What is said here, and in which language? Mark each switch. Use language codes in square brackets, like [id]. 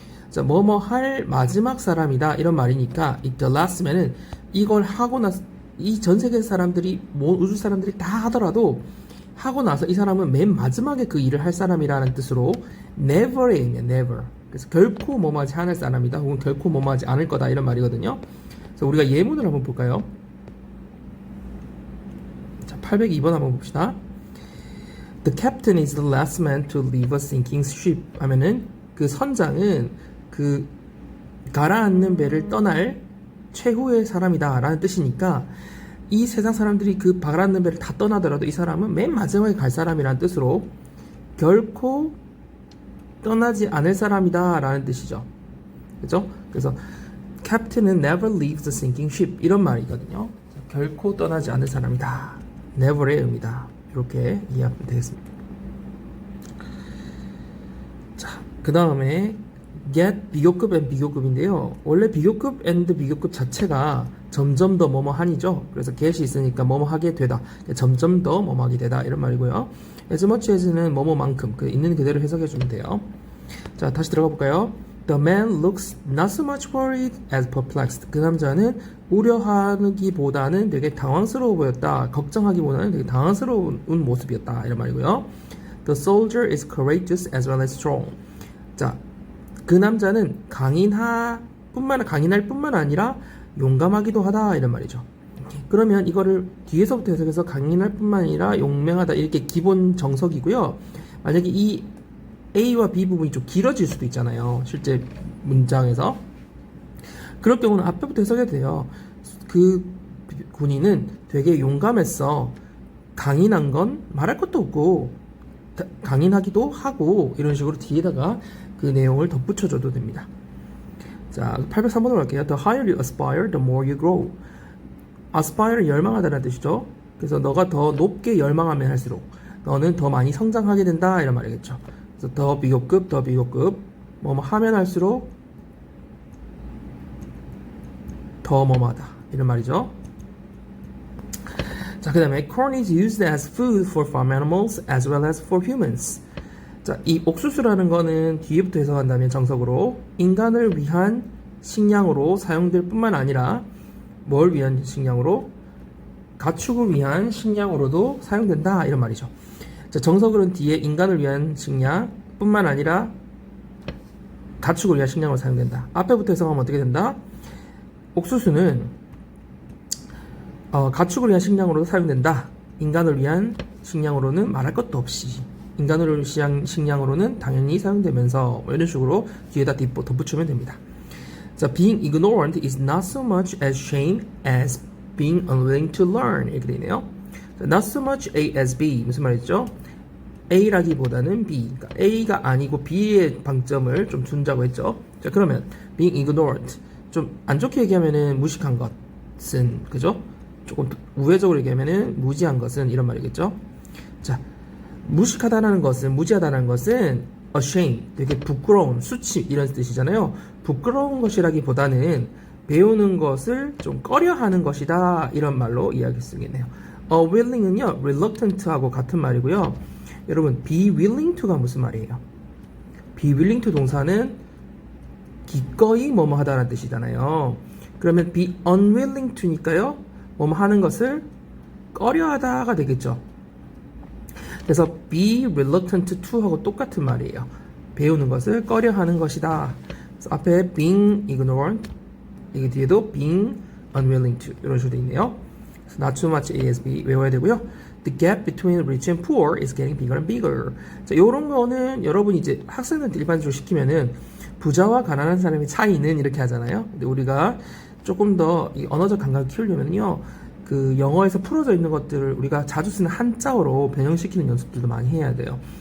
[ko] 자, 뭐뭐 할 마지막 사람이다 이런 말이니까 이 the last man은 이걸 하고 나서 이 전 세계 사람들이 우주 사람들이 다 하더라도 하고 나서 이 사람은 맨 마지막에 그 일을 할 사람이라는 뜻으로 never의 의미야. [en] never. [ko] 그래서 결코 뭐뭐하지 않을 사람이다 혹은 결코 뭐뭐하지 않을 거다 이런 말이거든요. 그래서 우리가 예문을 한번 볼까요? 자, 802번 한번 봅시다. [en] The captain is the last man to leave a sinking ship [ko] 하면은 그 선장은 그 가라앉는 배를 떠날 최후의 사람이다 라는 뜻이니까 이 세상 사람들이 그 가라앉는 배를 다 떠나더라도 이 사람은 맨 마지막에 갈 사람이라는 뜻으로 결코 떠나지 않을 사람이다 라는 뜻이죠. 그죠? [en] 그래서 Captain은 never leaves the sinking ship [ko] 이런 말이거든요. 결코 떠나지 않을 사람이다. never의 의미다. 이렇게 이해하면 되겠습니다. 자, 그 다음에 get 비교급 and 비교급인데요. 원래 비교급 and 비교급 자체가 점점 더 뭐뭐 하니죠. 그래서 get이 있으니까 뭐뭐 하게 되다. 점점 더 뭐뭐 하게 되다. 이런 말이고요. as much as는 뭐뭐만큼 그 있는 그대로 해석해 주면 돼요. 자, 다시 들어가 볼까요? [en] The man looks not so much worried as perplexed. [ko] 그 남자는 우려하기보다는 되게 당황스러워 보였다. 걱정하기보다는 되게 당황스러운 모습이었다. 이런 말이고요. [en] The soldier is courageous as well as strong. [ko] 자, 그 남자는 강인할 뿐만 아니라 용감하기도 하다. 이런 말이죠. 그러면 이거를 뒤에서부터 해석해서 강인할 뿐만 아니라 용맹하다. 이렇게 기본 정석이고요. 만약에 이 A와 B 부분이 좀 길어질 수도 있잖아요. 실제 문장에서. 그럴 경우는 앞에부터 해석해도 돼요. 그 군인은 되게 용감했어. 강인한 건 말할 것도 없고 강인하기도 하고 이런 식으로 뒤에다가 그 내용을 덧붙여줘도 됩니다. 자, 803번으로 갈게요. [en] The higher you aspire, the more you grow. [ko] aspire는 열망하다는 뜻이죠. 그래서 너가 더 높게 열망하면 할수록 너는 더 많이 성장하게 된다 이런 말이겠죠. 그래서 더 비교급 뭐뭐 하면 할수록 더 뭐뭐하다 이런 말이죠. 자, 그 다음에 [en] corn is used as food for farm animals as well as for humans. [ko] 자, 이 옥수수라는 거는 뒤에부터 해석한다면 정석으로 인간을 위한 식량으로 사용될 뿐만 아니라 뭘 위한 식량으로? 가축을 위한 식량으로도 사용된다 이런 말이죠. 자, 정석으로는 뒤에 인간을 위한 식량 뿐만 아니라 가축을 위한 식량으로 사용된다. 앞에부터 해석하면 어떻게 된다? 옥수수는 가축을 위한 식량으로도 사용된다. 인간을 위한 식량으로는 말할 것도 없이 인간을 위한 식량으로는 당연히 사용되면서 이런 식으로 뒤에다 덧붙이면 됩니다. [en] 자, being ignorant is not so much as shame as being unwilling to learn [ko] 이렇게 되네요. 자, not so much A as B 무슨 말이죠? A라기보다는 B. 그러니까 A가 아니고 B의 방점을 좀 둔다고 했죠. 자, 그러면 being ignorant 좀 안 좋게 얘기하면은 무식한 것은 그죠? 조금 우회적으로 얘기하면은 무지한 것은 이런 말이겠죠. 자, 무식하다는 것은 무지하다는 것은 ashamed 되게 부끄러운 수치 이런 뜻이잖아요. 부끄러운 것이라기보다는 배우는 것을 좀 꺼려하는 것이다 이런 말로 이야기할 수 있겠네요. willing은요 reluctant하고 같은 말이고요. 여러분 be willing to가 무슨 말이에요? be willing to 동사는 기꺼이 뭐뭐 하다는 뜻이잖아요. 그러면 be unwilling to니까요 뭐뭐 하는 것을 꺼려하다가 되겠죠. 그래서 be reluctant to 하고 똑같은 말이에요. 배우는 것을 꺼려하는 것이다. 그래서 앞에 being ignorant 이 뒤에도 being unwilling to 이런 식으로 되어 있네요. [en] 그래서 not too much A as B [ko] 외워야 되고요. [en] The gap between rich and poor is getting bigger and bigger. [ko] 자, 요런 거는 여러분이 이제 학생들한테 일반적으로 시키면은 부자와 가난한 사람의 차이는 이렇게 하잖아요. 근데 우리가 조금 더 이 언어적 감각을 키우려면요. 그 영어에서 풀어져 있는 것들을 우리가 자주 쓰는 한자어로 변형시키는 연습들도 많이 해야 돼요.